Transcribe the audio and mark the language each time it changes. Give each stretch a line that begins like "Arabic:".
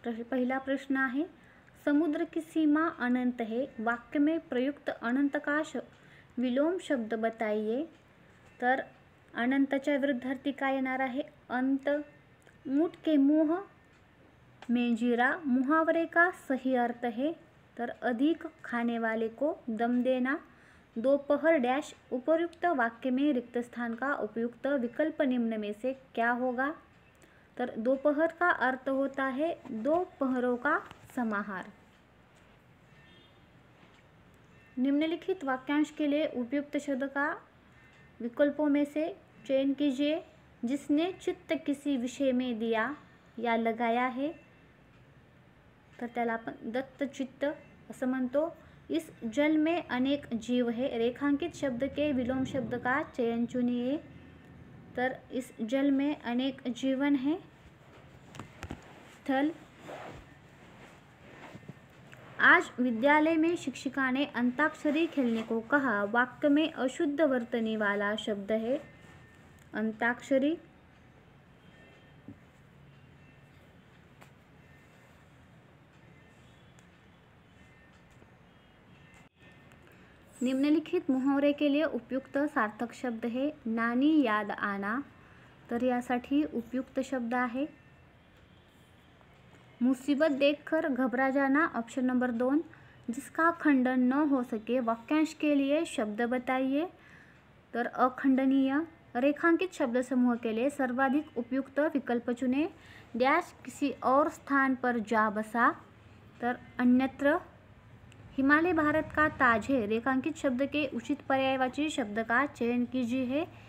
Marathi: पहिला प्रश्न आहे
Hindi: समुद्र की सीमा अनंत है, वाक्य में प्रयुक्त अनंत का विलोम शब्द बताइए.
Marathi: तर अनंतच्या विरुद्धार्थी काय येणार आहे अंत.
Hindi: ऊंट के मुंह में जीरा मुहावरे का सही अर्थ है. तर अधिक खाने वाले को दम देना. दोपहर डैश उपयुक्त वाक्य में रिक्त स्थान का उपयुक्त विकल्प निम्न में से क्या होगा. तर दोपहर का अर्थ होता है दो पहरों का समाहार. निम्नलिखित वाक्यांश के लिए उपयुक्त शब्द का विकल्पों में से चयन कीजिए. जिसने चित्त किसी विषय में दिया या लगाया है.
Marathi: तर त्याला आपण दत्तचित्त असं म्हणतो.
Hindi: इस जल में अनेक जीव है. रेखांकित शब्द के विलोम शब्द का चयन चुनिए. तर इस जल में अनेक जीवन है. थल. आज विद्यालय में शिक्षिका ने अंताक्षरी खेलने को कहा. वाक्य में अशुद्ध वर्तनी वाला शब्द है अंताक्षरी. निम्नलिखित मुहावरे के लिए उपयुक्त सार्थक शब्द है नानी याद आना.
Marathi: तर यासाठी उपयुक्त शब्द आहे
Hindi: मुसीबत देखकर घबरा जाना. Option number 2. जिसका खंडन न हो सके. वाक्यांश के लिए शब्द बताइए. तर अखंडनीय. रेखांकित शब्द समूह के लिए सर्वाधिक उपयुक्त विकल्प चुने. डैश किसी और स्थान पर जा बसा. तर अन्यत्र. हिमालय भारत का ताज है. रेखांकित शब्द के उचित पर्यायवाची शब्द का चयन कीजिए.